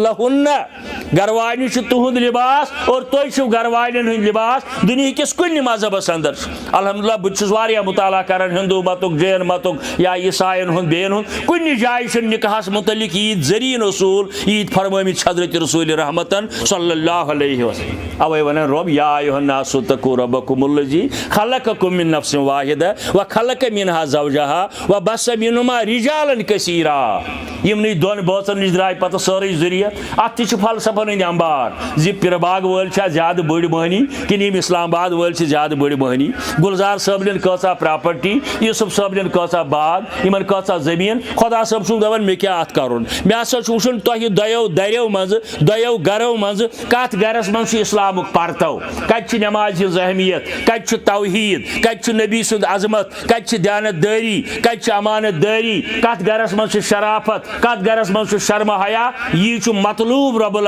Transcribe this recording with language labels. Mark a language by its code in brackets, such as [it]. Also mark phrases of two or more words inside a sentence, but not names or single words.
[ks] لَہُنَّ گھر واجنہِ چھُ تُہُنٛد لباس اور تُہۍ چھِو گھر واجنٮ۪ن ہٕنٛدۍ لباس دُنیا کس کُنہِ مذہبس اندر الحمدللہ بہٕ چھُس واریاہ مطالعہ کران ہندو متُک جین متُک یا عیسائین ہُنٛد بیٚین ہُنٛد کُنہِ جایہِ چھُنہٕ نکاحس متعلق ییٖتۍ زریٖن اصوٗل ییٖتۍ فرمٲمٕتۍ حضرت رسول رحمتن [ar] صلی اللہ علیہ وسلم [ks] اوے ونان رب [ar] یا ایھا الناس اتقوا ربکم الذی خلقکم من نفس واحدہ وخلق منها زوجها وبث منہما رجالا کثیرا [ks] یمنٕے دۄن بٲژن نِش درٛاے پتہٕ سٲرٕے ذُریت اتھ تہِ چھُ فلسفن ہٕنٛدۍ امبار زِ پِرٕ باغ وٲلۍ چھا زیادٕ بٔڑۍ مٔہنی کِنہٕ یِم اسلام آباد وٲلۍ چھِ زیادٕ بٔڑۍ مٔہنی گُلزار صٲبنٮ۪ن کۭژاہ پراپرٹی یوسف صٲبنٮ۪ن کۭژاہ باغ یِمن کۭژاہ زٔمیٖن خۄدا صٲب چھُ دپان مےٚ کیٛاہ اتھ کرُن مےٚ ہسا چھُ وٕچھُن تۄہہِ دۄیو دریو منٛزٕ دۄیو گرو منٛزٕ کتھ گرس منٛز چھُ اسلامُک پرتو کتہِ چھِ نمازِ ہٕنٛز اہمیت کتہِ چھُ توحیٖد کتہِ چھُ نبی سُنٛد عظمت کتہِ چھِ دیانت دٲری کتہِ چھِ امانت دٲری کتھ گرس منٛز چھِ شرافت کتھ گرس منٛز چھُ شرمہٕ حیا یی چھُ مطلوب رب